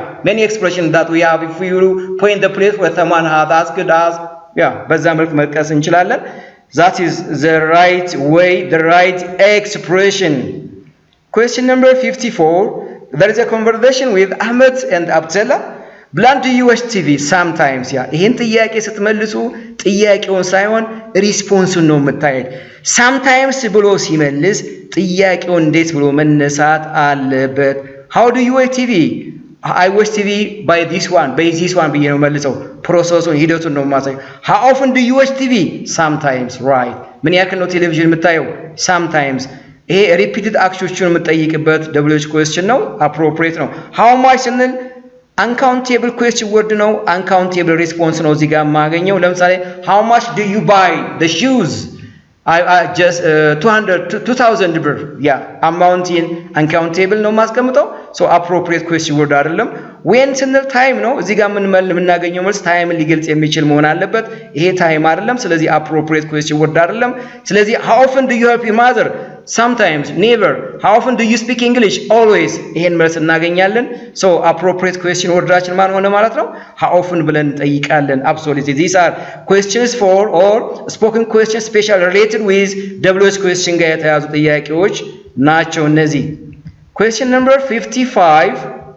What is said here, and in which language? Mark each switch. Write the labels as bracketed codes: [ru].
[en] Many expressions that we have. If you point the place where someone has asked us, [am] በዛ መልክ መጥቀስ እንችላለን። [en] That is the right way, the right expression. Question number 54. There is a conversation with Ahmed and Abdullah. Blunt do you watch TV sometimes? [am] ይሄን ጥያቄ ስትመልሱ ጥያቄውን ሳይሆን ሪስፖንሱን ነው የምታዩት። sometimes ብሎ ሲመልስ ጥያቄው እንዴት ብሎ መነሳት አለበት? [en] how do you watch TV? I watch TV by this one [am] ብዬ ነው መልሰው። ፕሮሰሱን ሂደቱን ነው ማሳይ። [en] how often do you watch TV? [am] sometimes. right. ምን ያክል ነው ቴሌቪዥን የምታየው? sometimes. ይሄ repeated actionዎችን የምጠይቅበት WH question ነው። appropriate ነው። how much ስንል [en] uncountable question word [am] ነው። uncountable response ነው እዚህ ጋር የማገኘው። ለምሳሌ [en] how much do you buy the shoes? I just 2000 [am] ብር አማውንቲን uncountable ነው ማስቀምጠው። so [en] appropriate question word [am] አይደለም። when ስንል time ነው። እዚህ ጋር የምናገኘው መልስ ታይምን ሊገልጽ የሚችል መሆን አለበት። ይሄ ታይም አይደለም። ስለዚህ appropriate question word አይደለም። ስለዚህ [en] how often do you help your mother? sometimes, never. How often do you speak English? Always. [am] ይሄን መልስ እናገኛለን። so [en] appropriate question [am] ወርዳችን ማን ሆነ ማለት ነው? [en] how often [am] ብለን እንጠይቃለን። [en] absolutely. these are questions for or spoken questions special related with WH question [am] ጋር የተያዙ ጥያቄዎች ናቸው እነዚህ። [en] question number 55.